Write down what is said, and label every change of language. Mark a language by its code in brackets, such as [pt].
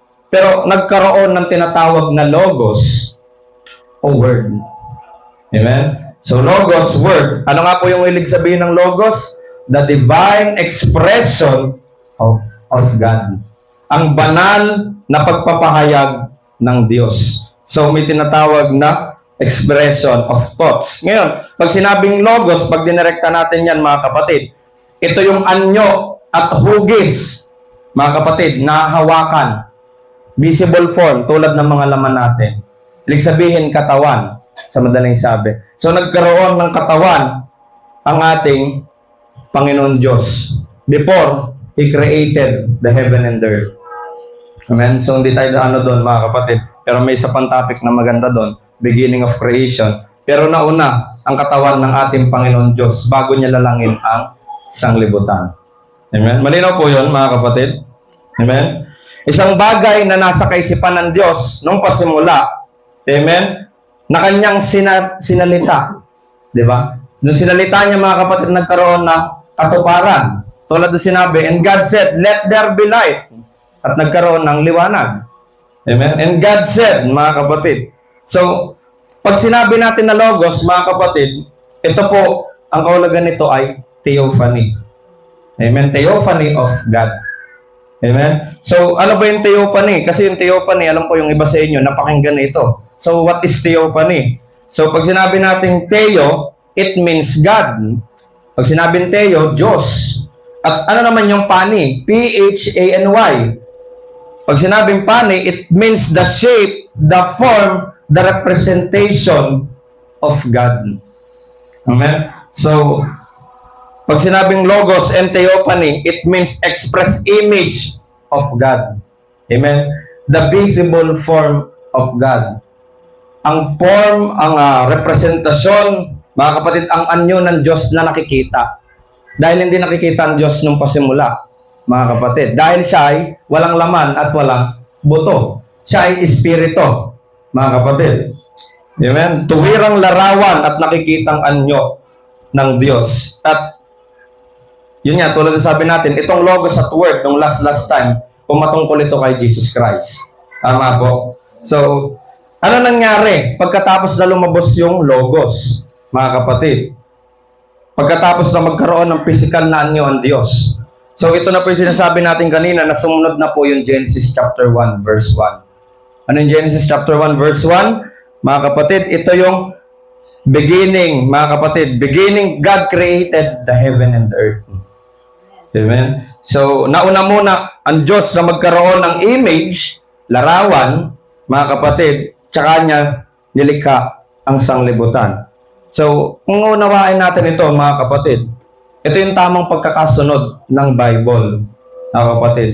[tl] Pero nagkaroon ng tinatawag na logos o word. Amen? So, logos, word. Ano nga po yung ibig sabihin ng logos? [en] The divine expression of God. [tl] Ang banal na pagpapahayag ng Diyos. So, may tinatawag na [en] expression of thoughts. [tl] Ngayon, pag sinabing logos, pag dinirekta natin yan, mga kapatid, ito yung anyo at hugis, mga kapatid, na hawakan. Visible form, tulad ng mga laman natin. Ibig sabihin, katawan, sa madaling sabi. So, nagkaroon ng katawan ang ating Panginoon Diyos [en] before He created the heaven and earth. [tl] Amen? So, hindi tayo doon, mga kapatid. Pero may isa pang topic na maganda doon, beginning of creation. Pero nauna, ang katawan ng ating Panginoon Diyos bago niya lalangin ang sanglibutan. Amen? Malinaw po yun, mga kapatid. Amen? Isang bagay na nasa kaisipan ng Diyos nung pasimula, amen, na kanyang sinalita. Di ba? Nung sinalita niya, mga kapatid, nagkaroon ng katuparan. Tulad na sinabi, [en] and God said, let there be light. [tl] At nagkaroon ng liwanag. Amen? [en] And God said, [tl] mga kapatid. So, pag sinabi natin na logos, mga kapatid, ito po, ang kaulagan nito ay theophany. Amen? [en] Theophany of God. [tl] Amen? So, ano ba yung theophany? Kasi yung theophany, alam ko yung iba sa inyo, napakinggan na ito. [en] So, what is theophany? [tl] So, pag sinabi natin theo, [en] it means God. [tl] Pag sinabing theo, Diyos. At ano naman yung pani? P-H-A-N-Y. Pag sinabing pani, [en] it means the shape, the form, the representation of God. Amen? So, [tl] Pag sinabing logos [en] and theophany, it means express image of God. Amen? The visible form of God. [tl] Ang form, ang representasyon, mga kapatid, ang anyo ng Diyos na nakikita. Dahil hindi nakikita ang Diyos nung pasimula, mga kapatid. Dahil siya ay walang laman at walang buto. Siya ay espiritu, mga kapatid. Amen? Tuwirang larawan at nakikitang anyo ng Diyos. At yun nga, tulad ng sabi natin, itong logos at word nung last time, pumatungkol ito kay Jesus Christ. Tama po. So, ano nangyari pagkatapos na lumabas yung logos, mga kapatid? Pagkatapos na magkaroon ng physical na anyo ang Diyos. So, ito na po yung sinasabi natin kanina na sumunod na po yung Genesis chapter 1, verse 1. Ano yung Genesis chapter 1, verse 1? Mga kapatid, ito yung beginning, mga kapatid. [en] Beginning, God created the heaven and the earth. Amen? [tl] So, nauna muna ang Diyos na magkaroon ng image, larawan, mga kapatid, tsaka niya nilikha ang sanglibutan. So, kung unawain natin ito, mga kapatid, ito yung tamang pagkakasunod ng Bible, mga kapatid.